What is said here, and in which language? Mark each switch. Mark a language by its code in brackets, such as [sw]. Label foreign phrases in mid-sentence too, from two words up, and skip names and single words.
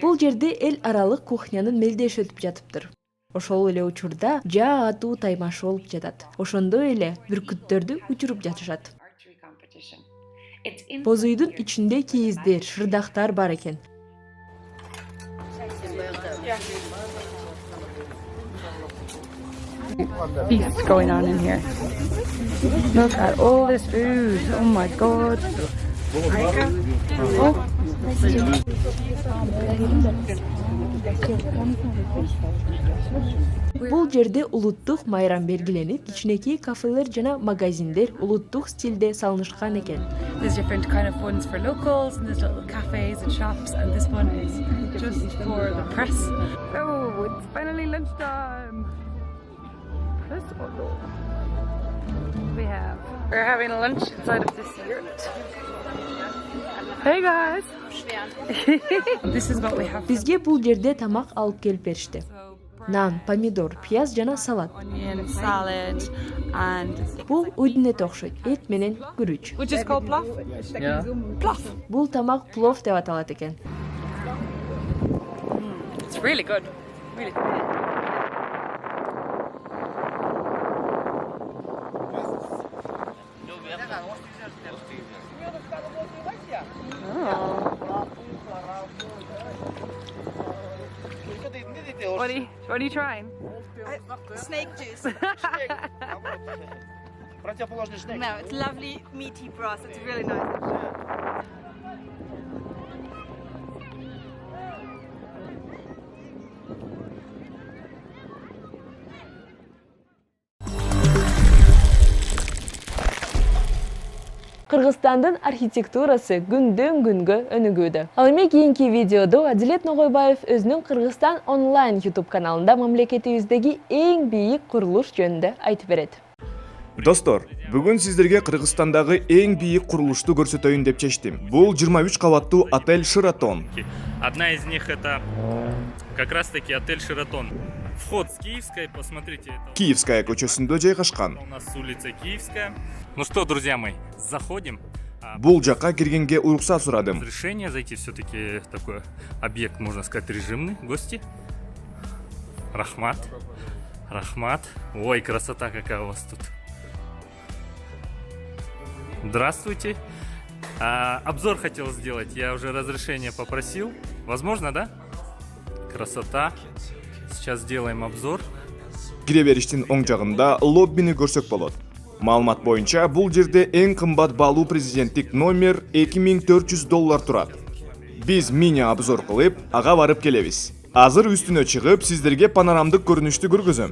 [ky] Бул жерде эл аралык кухнянын мелдеши өтүп жатыптыр. Ошол эле учурда жаа атуу таймашы болуп жатат. Ошондой эле бүркүттөрдү учуруп жатышат. [en] archery competition. It's in [ky] Боз үйдүн ичинде кийиздер, шырдактар бар экен. [en] Feast going on in here. Look at all this food. Oh my god. [ky] Бул жерде улуттук майрам белгиленип, кичинекей кафелер жана магазиндер улуттук стилде салынышкан экен. [en] There's different kind of ones for locals, and there's little cafes and shops, and this one is just for the press. Oh, it's finally lunchtime. Press We're having lunch inside of this yurt. Hey guys. This is what we have. [ky] Бизге бул жерде тамак алып келип беришти. Нан, помидор, пияз жана салат. [en] Onion, salad, and [ky] Бул уйдун эти окшойт, эт менен күрүч. [en] which is called bluff. [ky] Бул тамак плов деп аталат экен. [en] It's really good. Really good. What are you trying? Snake juice. Противоположный шнек. No, it's lovely meaty broth. It's really nice. [ky] Кыргызстандын архитектурасы күндөн күнгө өнүгүүдө. Ал эми кийинки видеодо Адилет Ногойбаев өзүнүн Кыргызстан онлайн YouTube каналында мамлекетибиздеги эң бийик курулуш жөнүндө айтып берет. Достор, бүгүн сиздерге Кыргызстандагы эң бийик курулушту көрсөтөйүн деп чечтим. Бул 23 кабаттуу отель Шератон. [ru] Одна из них это как раз таки отель Шератон. Вход с Киевской, посмотрите. Это [ky] Киевская көчөсүндө жайгашкан. [ru] у нас улица Киевская. Ну что, друзья мои, заходим. [ky] Бул жакка киргенге уруксат сурадым. [ru] Разрешение зайти, все-таки такой объект, можно сказать, режимный. Гости. [ky] Рахмат. Рахмат. [ru] Ой, красота какая у вас тут. Здравствуйте. Обзор хотел сделать, я уже разрешение попросил. Возможно, да? Красота. Сейчас сделаем обзор. [ky] Кире бериштин оң жагында лоббини көрсөк болот. Маалымат боюнча, бул жерде эң кымбат баалуу президенттик номер $2400 турат. Биз [ru] мини обзор [ky] кылып, ага барып келебиз. Азыр үстүнө чыгып, сиздерге панорамдык көрүнүштү көргөзөм.